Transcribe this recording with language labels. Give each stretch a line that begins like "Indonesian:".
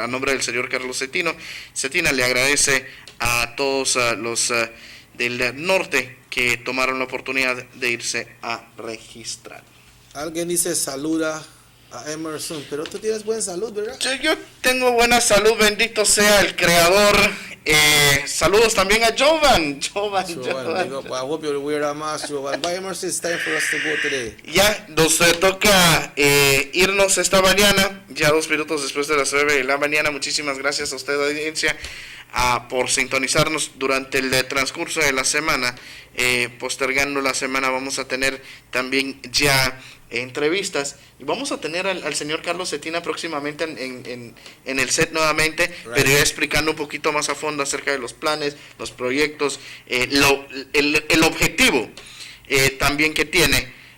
Spanish: A nombre del señor Carlos Cetina le agradece a todos los del norte que tomaron la oportunidad de irse a registrar. Alguien dice saluda a Emerson, pero tú tienes buena salud, ¿verdad? Yo tengo buena salud, bendito sea el Creador. Saludos también a Jovan.
English: I hope you wear a mask, Jovan. Bye, Emerson, it's time for us to go today.
Spanish: Ya nos toca irnos esta mañana, ya 2 minutos después de las 9 de la mañana. Muchísimas gracias a usted, audiencia, por sintonizarnos durante el transcurso de la semana. Postergando la semana vamos a tener también ya entrevistas, y vamos a tener al señor Carlos Cetina próximamente en el set nuevamente, pero ya explicando un poquito más a fondo acerca de los planes, los proyectos, el objetivo también que tiene